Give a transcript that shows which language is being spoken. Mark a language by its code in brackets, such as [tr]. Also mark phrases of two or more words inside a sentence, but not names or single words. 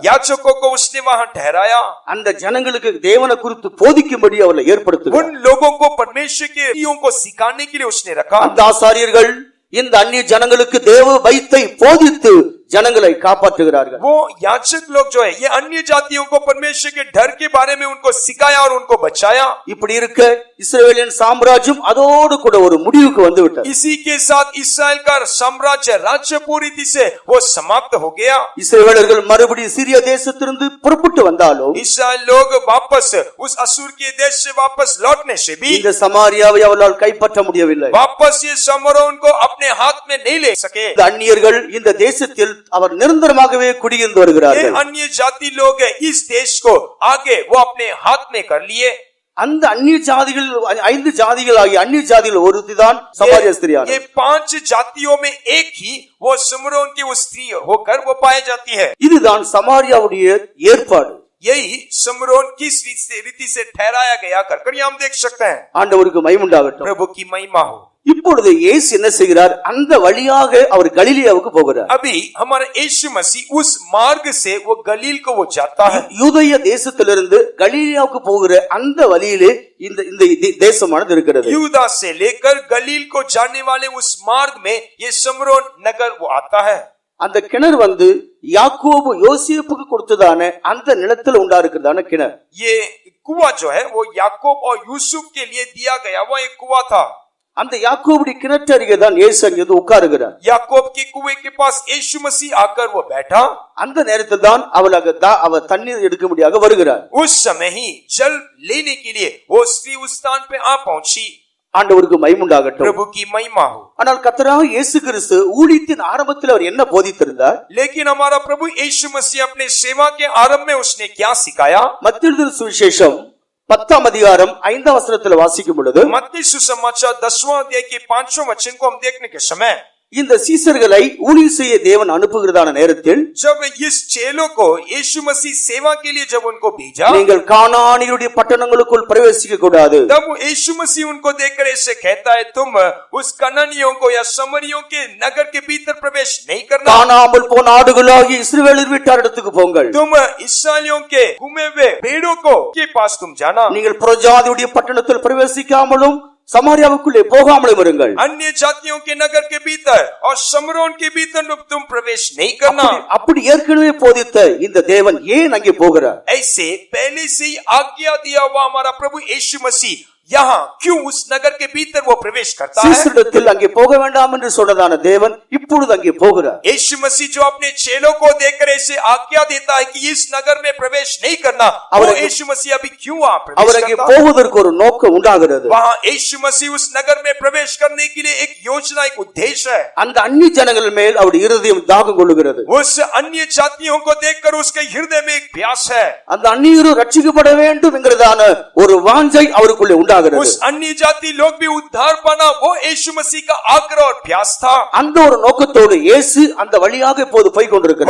[hi] याजकों को उसने वहां ठहराया. [ta] அந்த ஜனங்களுக்கு தேவனை குறித்து போதிக்கும்படி அவளை ஏற்படுத்துகிறார். [hi] उन लोगों को परमेश्वर के नीतियों को सिखाने के लिए उसने रखा. [ta] அந்த ஆசாரியர்கள் இந்த அந்நிய ஜனங்களுக்கு தேவ வைத்தை போதித்து ஜனங்களை காப்பாற்றுகிறார்கள். [hi] वो याजक लोग जो है ये अन्य जातियों को परमेश्वर के डर के बारे में उनको सिखाया और उनको बचाया. [ta] இப்படி இருக்க இஸ்ரவேலின் சாம்ராஜ்யம் அதோடு கூட ஒரு முடிவுக்கு வந்து விட்டது. [hi] इसी के साथ इस्राएल का साम्राज्य राज्य पूरी रीति से वो समाप्त हो गया. [ta] இஸ்ரவேலர்கள் மறுபடியும் சிரியா தேசத்திலிருந்து புறப்பட்டு வந்தாலும் [hi] इस्राएल लोग वापस उस असुर के देश से वापस लौटने से भी [ta] இந்த சமாரியாவை அவளால் கைப்பற்ற முடியவில்லை. [hi] वापस ये शमरोन को अपने हाथ में नहीं ले सके. [ta] இந்த அந்நியர்கள் இந்த தேசத்தில் அவர் நிரந்தரமாகவே குடியிருந்து [hi] ये [ta] வருகிறார்கள். [hi] अन्य जाति लोग इस देश को आगे वो अपने हाथ में कर लिए. [ta] அந்த அந்நிய ஜாதிகள் 5 ஜாதிகள் ஆகிய அந்நிய ஜாதிகள் ஒருத்திதான் சமாரியா ஸ்திரியானார். [hi] ये 5 जातियों में एक ही वो शमरोन की वो स्त्री होकर वो पाई जाती है. [ta] இதுதான் சமாரியாவுடைய ஏற்பாடு. [hi] यही शमरोन किस रीति से ठहराया गया कर हम देख सकते हैं. [ta] ஆண்டவருக்கு மகிமை உண்டாகட்டும். [hi] प्रभु की महिमा हो. [ta] இப்பொழுது இயேசு என்ன செய்கிறார்? அந்த வழியாக அவர் கலிலேயாவுக்கு போகிறார். [hi] अभी हमारा यीशु मसीह उस मार्ग से वो गलील को वो जाता है. [ta] யூதேய தேசத்திலிருந்து கலிலேயாவுக்கு போகிற அந்த வழியிலே இந்த தேசமானது இருக்கிறது. [hi] यूदा से लेकर गलील को जाने वाले उस मार्ग में ये शमरोन नगर वो आता है. [ta] அந்த கிணறு வந்து யாக்கோபு யோசேப்புக்கு கொடுத்ததான அந்த நிலத்துல உண்டா இருக்கிறதான கிணறு. [hi] ये कुआं जो है वो याकूब और यूसुफ के लिए दिया गया वो एक कुआं था. [ta] அந்த யாக்கோபுடைய கிணற்று அருகே தான் இயேசு அங்கே உட்காருகிறார். [hi] याकूब के कुएं के पास यीशु मसीह आकर वो बैठा. [ta] அந்த நேரத்தில் தான் அவர் தண்ணீர் எடுக்கும்படியாக வருகிறார். [hi] उस समय ही जल लेने के लिए वो स्त्री उस स्थान पे आ पहुंची. [ta] ஆண்டவருக்கு மகிமை உண்டாகட்டும். [hi] प्रभु की महिमा हो. [ta] ஆனால் கர்த்தராகிய இயேசு கிறிஸ்து ஊழியத்தின் ஆரம்பத்தில் அவர் என்ன போதித்திருந்தார்? [hi] लेकिन हमारा प्रभु यीशु मसीह अपने सेवा के आरंभ में उसने क्या सिखाया? [ta] மத்தேயு எழுதின சுவிசேஷம் 10ஆம் அதிகாரம் 5ஆம் வசனத்தில் வாசிக்கும் பொழுது, [hi] मत्ती सुसमाचार 10वां अध्याय के 5वें वचन को हम देखने के समय, [ta] இந்த சீசர்களை ஊழியம் செய்ய தேவன் அனுப்புகிறதான நேரத்தில், [hi] जब इस चेलों को यीशु मसीह सेवा के लिए जब उनको भेजा, [ta] நீங்கள் கானானியருடைய பட்டணங்களுக்குள் பிரவேசிக்க கூடாது. [hi] तब यीशु मसीह उनको देखकर ऐसे कहता है, तुम उस कनानियों को या समरियों के नगर के भीतर प्रवेश नहीं करना. [ta] காணாமல் போன ஆடுகளாகிய இஸ்ரவேலர் வீட்டாரிடத்துக்கு போங்கள். [hi] तुम इस्राएलियों के घूमे हुए भेड़ों को के पास तुम जाना. [ta] நீங்கள் புறஜாதியுடைய பட்டணத்தில் பிரவேசிக்காமலும் சமாரியாவுக்குள்ளே போகாமலும் இருங்கள். [hi] अन्य जातियों के नगर के भीतर और समरोन के भीतर तुम प्रवेश नहीं करना. [ta] அப்படி ஏற்கனவே போதித்த இந்த தேவன் ஏன் அங்கே போகிறார்? [hi] ऐसे पहले से ही आज्ञा दिया हुआ हमारा प्रभु यीशु मसीह यहाँ क्यों उस नगर के भीतर वो प्रवेश करता है? [ta] சீசரிடத்தில் அங்கே போக வேண்டாம் என்று சொன்னதான தேவன் இப்பொழுது அங்கே போகிறார். [hi] यीशु मसीह जो अपने चेलों को देखकर ऐसे आज्ञा देता है कि इस नगर में प्रवेश नहीं करना, वो यीशु मसीह अभी क्यों वहाँ प्रवेश [ta] அவர் அங்கே [hi] करता? [ta] போவதற்கு ஒரு நோக்கம் உண்டாகிறது. [hi] वहाँ यीशु मसीह उस नगर में प्रवेश करने के लिए एक योजना, एक उद्देश्य है. [ta] அந்த அந்நிய ஜனங்கள் மேல் அவருடைய இருதயம் தாகம் கொள்ளுகிறது. [hi] उस अन्य जातियों को देखकर उसके हृदय में एक प्यास है. [ta] அந்த அந்நியரும் ரட்சிக்கப்பட வேண்டும் என்கிறதான ஒரு வாஞ்சை அவருக்குள்ளே உண்டாகிறது. [hi] उस अन्य जाति लोग भी उद्धार पाना, वो यीशु मसीह का आग्रह और प्यास था. [ta] அந்த ஒரு நோக்கத்தோடு இயேசு அந்த வழியாக இப்போது போய் கொண்டிருக்கிறார்.